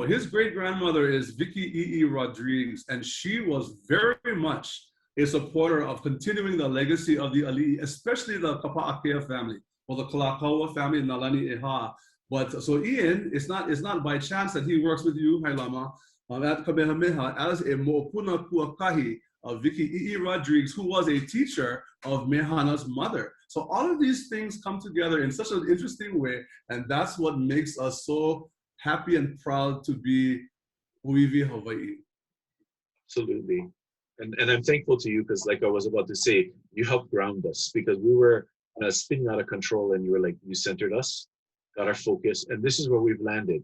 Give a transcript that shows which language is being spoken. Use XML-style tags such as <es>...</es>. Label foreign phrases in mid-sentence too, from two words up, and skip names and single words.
<en>His great-grandmother is Vicky Rodriguez, and she was very much a supporter of continuing the legacy of the ALIʻI, especially the Kapa'akea family, or the Kalakaua family in Nalani ʻAha. But so Ian, it's not by chance that he works with you, Hailama, at Kamehameha as a</en> <haw>moʻopuna kuakahi</haw> <en>of Vicky Rodriguez, who was a teacher of Mehana's mother. So all of these things come together in such an interesting way, and that's what makes us so happy and proud to be Huivi Hawaii. Absolutely. And I'm thankful to you, because like I was about to say, you helped ground us, because we were spinning out of control, and you centered us, got our focus, and this is where we've landed.</en>